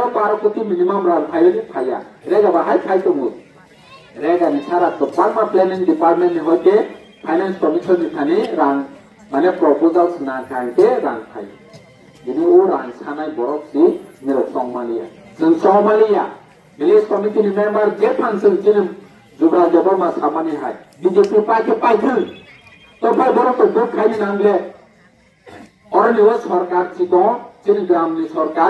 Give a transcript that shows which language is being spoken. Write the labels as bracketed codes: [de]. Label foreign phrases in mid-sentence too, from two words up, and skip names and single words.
[trp] 12 कोटी मिनिमाम रां फायनि फाया रेगा बाहाय फायतमु रेगा नि सारा तो [en] pharma planning department [trp] नि होते [en] finance commission [trp] नि थाने रां माने प्रपोजल्स ना खायके रां फाय दिनै ओ रां सानाय बरफ सि निरो संमालिया [en] village committee [trp] नि मेंबर जे फांसन चिनि जुब्रा जबमा सामानि हाय बीजेपी पाइथो तो फाय बरफ तो भोट खायनि नांगले और निव सरकार चिको चिनि ग्राम नि सरकार